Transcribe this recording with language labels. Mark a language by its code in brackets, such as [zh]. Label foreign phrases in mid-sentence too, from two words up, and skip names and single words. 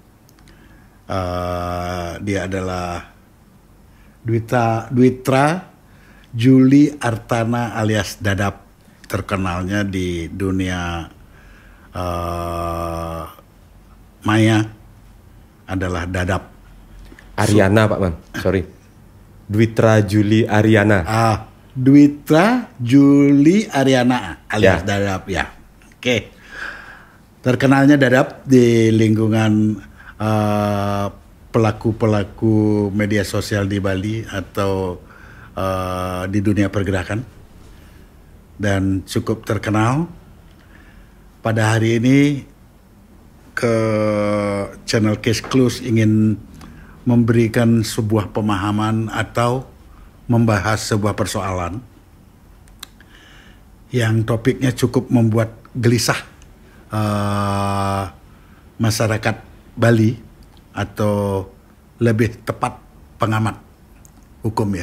[id] Dia adalah Dwitra Juli Artana alias Dadap, terkenalnya di dunia maya adalah Dadap. Ariana Pak Man, sorry. Dwitra Juli Ariana. Dwitra Juli Ariana alias Dadap ya. Oke. Terkenalnya Dadap di lingkungan pelaku-pelaku media sosial di Bali atau di dunia pergerakan, dan cukup terkenal. Pada hari ini ke channel Case Close ingin memberikan sebuah pemahaman atau membahas sebuah persoalan yang topiknya cukup membuat gelisah masyarakat Bali, atau lebih tepat pengamat hukum ya.